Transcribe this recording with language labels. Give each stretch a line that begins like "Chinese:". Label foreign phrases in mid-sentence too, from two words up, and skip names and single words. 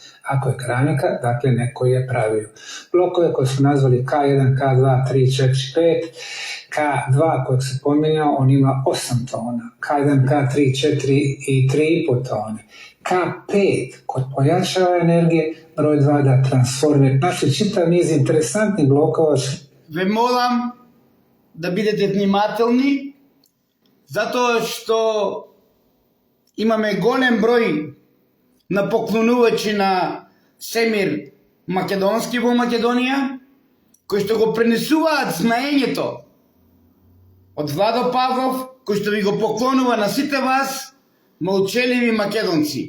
Bosnian: Ako je keramika, dakle neko je pravio. Blokove koje su nazvali K1, K2, 3, 4, 5, K2 kojeg se pominjao, on ima 8 tona, K1, K3, 4 i 3,5 tone, K5 kod pojačava energije, broj 2 da transformira. Znači čitav niz interesantnih blokova.
Macedonian: Ве молам да бидете внимателни, затоа што имаме голем број на поклонувачи на Семир Македонски во Македонија, кои што го пренесуваат знаењето од Владо Павлов, кој што ви го поклонува на сите вас, молчеливи македонци.